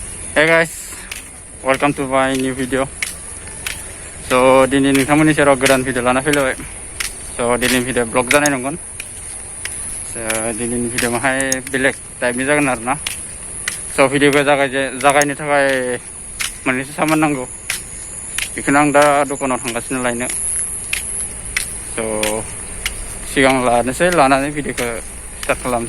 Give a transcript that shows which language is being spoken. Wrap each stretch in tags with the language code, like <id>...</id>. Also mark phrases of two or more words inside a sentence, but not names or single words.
<en>Hey guys, welcome to my new video.</en> <brx>So दिनै नोंथांमोननि सेराव गोदान भिडिअ लाना फैलायबाय. So दिनैनि</brx> <en>video vlog</en> <brx>जानाय नंगोन. So दिनैनि भिडिअ माहाय बेलेग टाइपनि जागोन आरोना. So भिडिअखौ जागायनो थाखाय मोननैसो सामान नांगौ. बेखौनो आं दा दखानाव थांगासिनो लायनो. So सिगां लानानै भिडिअखौ स्टार्ट खालामसै.</brx>